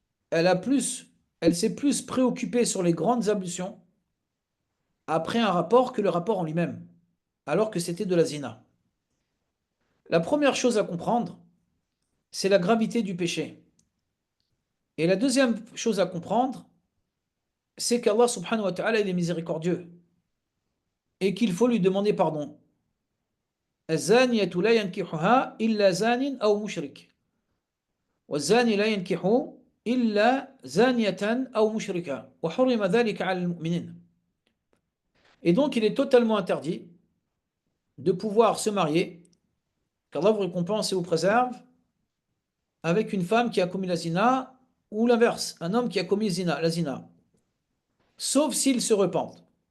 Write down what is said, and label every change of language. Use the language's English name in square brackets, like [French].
[French] Elle a plus, elle s'est plus préoccupée sur les grandes ablutions après un rapport que le rapport en lui-même, alors que c'était de la zina. La première chose à comprendre, c'est la gravité du péché. Et la deuxième chose à comprendre, c'est qu'Allah subhanahu wa ta'ala il est miséricordieux et qu'il faut lui demander pardon. [Arabic] الزانية لا ينكحها إلا زان أو مشرك والزاني لا ينكح إلا زانية أو مشركة وحرم ذلك على المؤمنين. [French] Et donc il est totalement interdit de pouvoir se marier, qu'Allah vous récompense et vous préserve, avec une femme qui a commis la zina ou l'inverse, un homme qui a commis la zina, sauf s'ils se repentent.